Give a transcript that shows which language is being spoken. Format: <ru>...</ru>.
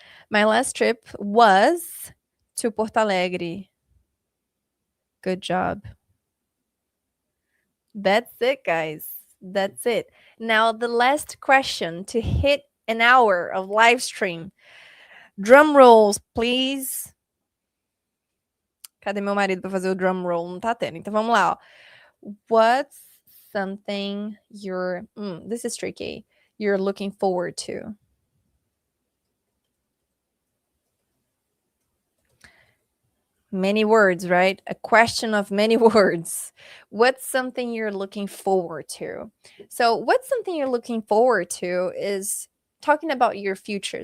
<en>My last trip was to Porto Alegre. Good job. That's it, guys. That's it. Now, the last question to hit an hour of live stream. Drum rolls, please.</en> <pt>Cadê meu marido pra fazer o</pt> <en>drum roll?</en> <pt>Não tá tendo. Então vamos lá, ó.</pt> <en>What's something you're... this is tricky. You're looking forward to. Many words, right? A question of many words. What's something you're looking forward to? So what's something you're looking forward to is talking about your future.</en>